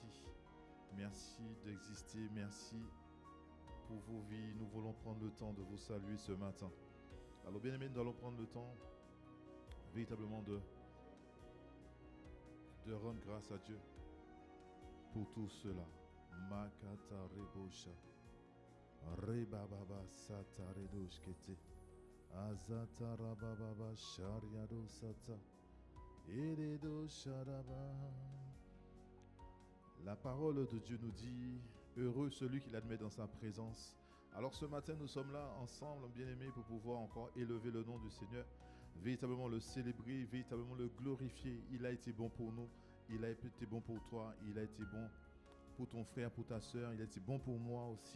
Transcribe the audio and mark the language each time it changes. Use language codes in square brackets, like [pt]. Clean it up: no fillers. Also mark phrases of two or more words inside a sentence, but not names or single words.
[fr] Merci d'exister, merci pour vos vies. Nous voulons prendre le temps de vous saluer ce matin. Alors bien aimés, nous allons prendre le temps véritablement de rendre grâce à Dieu pour tout cela. Makata rebosha, rebababa sata redoshkete, azata rabababa shariado sata, eredo sharaba. La parole de Dieu nous dit, heureux celui qui l'admet dans sa présence. Alors ce matin, nous sommes là ensemble, bien-aimés, pour pouvoir encore élever le nom du Seigneur, véritablement le célébrer, véritablement le glorifier. Il a été bon pour nous, il a été bon pour toi, il a été bon pour ton frère, pour ta soeur, il a été bon pour moi aussi.